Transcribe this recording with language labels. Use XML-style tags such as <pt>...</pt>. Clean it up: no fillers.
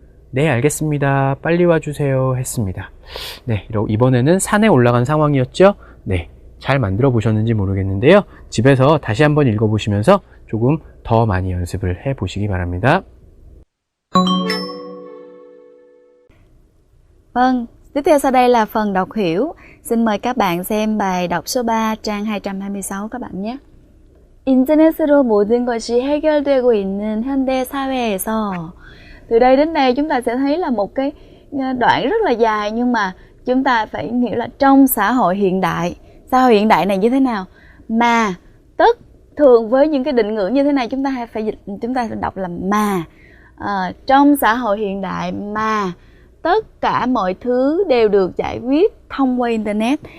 <ko>네, 알겠습니다. 빨리 와주세요. 했습니다. 네, 이번에는 산에 올라간 상황이었죠? 네, 잘 만들어 보셨는지 모르겠는데요. 집에서 다시 한번 읽어보시면서 조금 더 많이 연습을 해 보시기 바랍니다.</ko> <vi>Vâng, tiếp theo sau đây là phần đọc hiểu. Xin mời các bạn xem bài đọc số 3 trang 226 các bạn nhé.</vi> <ko>인터넷으로 모든 것이 해결되고 있는 현대 사회에서.</ko> <vi>Từ đây đến đây chúng ta sẽ thấy là một cái đoạn rất là dài, nhưng mà chúng ta phải hiểu là trong xã hội hiện đại. Xã hội hiện đại này như thế nào? Mà thường với những cái định ngữ như thế này chúng ta phải đọc là mà. Trong xã hội hiện đại mà tất cả mọi thứ đều được giải quyết thông qua internet.</vi>